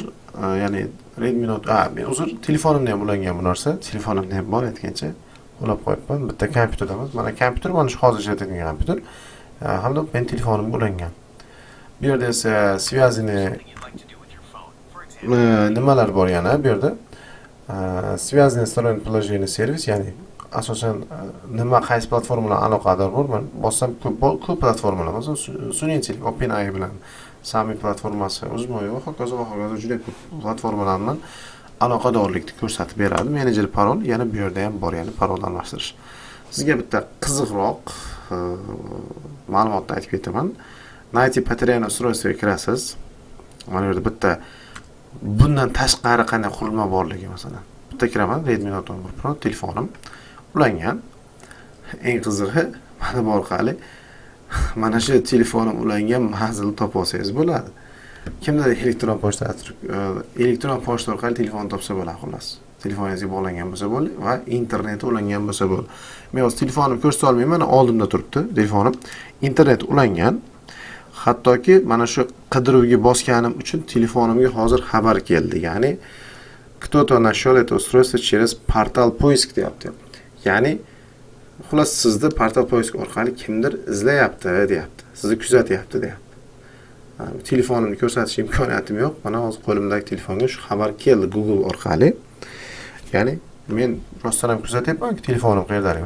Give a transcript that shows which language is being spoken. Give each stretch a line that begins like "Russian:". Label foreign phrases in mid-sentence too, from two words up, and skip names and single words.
Uzbek: Ya'ni Redmi Note, men uzr, telefonimda ham ulangan bu narsa. Telefonimda ham bor aytgancha. Ulab qo'yibman. Bitta kompyuterdamiz. Mana kompyuter, mana shu hozir ishlatadigan kompyuter. Hamda men telefonimga ulangan. Bu yerda esa связанный nimalar bor yana bu yerda.
Russian: Связанный сторонние приложения
Uzbek: servis, ya'ni asosan nima qaysi platformalar aloqador bor. Men bossam ko'p platformalar, masalan, sun'iy OpenAI bilan Sami platformasi, Uzmoy va hokazo juda ko'p platformalar bilan aloqadorlikni ko'rsatib beradi. Menejer parol yana bu yerda ham bor, ya'ni parol almashtirish. Sizga bitta qiziqroq ma'lumotni aytib ketaman.
Russian: Найти потерянное устройство
Uzbek: kirasiz. Mana bu yerda bitta bundan tashqari qanday qurilma borligi masalan. Bitta kiraman, Redmi Note 11 Pro telefonim ulangan. Eng qizig'i mana bu orqali mana shu telefonim ulangan manzilni topa olsangiz bo'ladi. Kimdir elektron pochta orqali telefon topsa bo'ladi xolos. Telefoningizga bog'langan bo'lsa bo'ldi va interneti ulangan bo'lsa bo'ldi. Men hozir telefonimni ko'rsata olmayman, oldimda turibdi telefonim. Internet ulangan. Hattoki mana shu qidiruvga bosganim uchun telefonimga hozir xabar keldi. Ya'ni
Russian: кто-то нашел это устройство через portal поиск
Uzbek: deyapti. Ya'ni xullas sizni
Russian: портал поиск
Uzbek: orqali kimdir izlayapti, deyapti. Sizni kuzatyapti, deyapti. Telefonimni ko'rsatish imkoniyatim yo'q. Mana hozir qo'limdagi telefonga shu xabar keldi Google orqali. Ya'ni men rostdan ham kuzatyapman-ku telefonim qayerdalik.